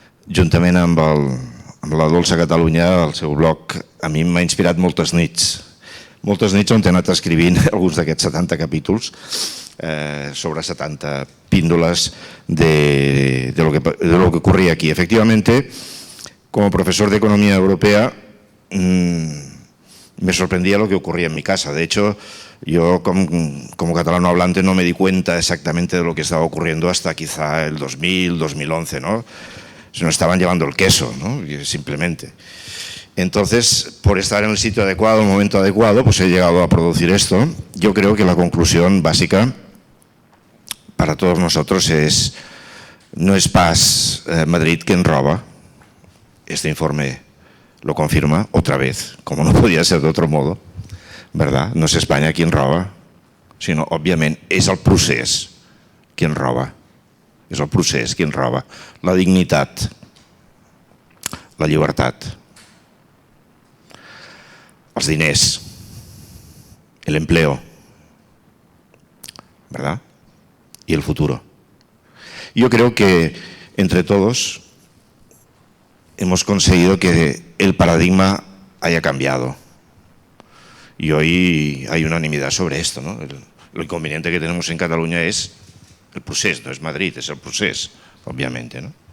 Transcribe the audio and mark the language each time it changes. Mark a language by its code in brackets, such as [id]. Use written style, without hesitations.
[ca] Juntament amb la Dolça Catalunya, el seu blog a mi m'ha inspirat moltes nits on he anat escrivint alguns d'aquests 70 capítols sobre 70 píndoles [es] de lo que ocurría aquí. Efectivamente, como profesor de economía europea, me sorprendía lo que ocurría en mi casa. De hecho, yo como catalano hablante no me di cuenta exactamente de lo que estaba ocurriendo hasta quizá el 2000, 2011, ¿no? Se nos estaban llevando el queso, ¿no? Simplemente. Entonces, por estar en el sitio adecuado, en el momento adecuado, pues he llegado a producir esto. Yo creo que la conclusión básica para todos nosotros es: no es pas Madrid quien roba. Este informe lo confirma otra vez, como no podía ser de otro modo, ¿verdad? No es España quien roba, [ca] sinó, òbviament, és el procés [es] quien roba. [ca] És el procés [es] quien roba. [ca] La dignitat, la llibertat, els diners, [es] el empleo, ¿verdad? Y el futuro. Yo creo que entre todos hemos conseguido que el paradigma haya cambiado. Y hoy hay unanimidad sobre esto, ¿no? Lo inconveniente que tenemos en Cataluña es el procés, no es Madrid, es el procés, obviamente, ¿no?